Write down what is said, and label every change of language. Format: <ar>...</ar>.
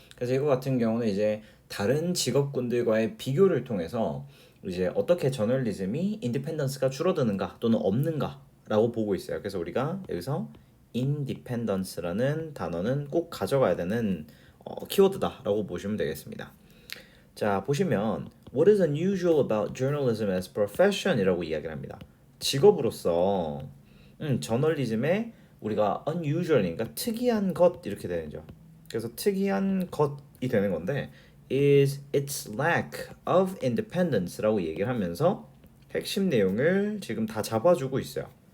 <ko>그래서 이거 같은 경우는 이제 다른 직업군들과의 비교를 통해서 이제 어떻게 저널리즘이 인디펜던스가 줄어드는가 또는 없는가라고 보고 있어요. 그래서 우리가 여기서 independence라는 단어는 꼭 가져가야 되는 키워드다라고 보시면 되겠습니다.</ko> <en>자, 보시면 What is unusual about journalism as profession?</en> <ko>이라고 이야기를 합니다. 직업으로서 저널리즘에 우리가 unusual이니까 특이한 것 이렇게 되죠. 그래서 특이한 것이 되는 건데</ko> <en>is its lack of independence</en> <ko>라고 얘기를 하면서 핵심 내용을 지금 다 잡아주고 있어요.</ko>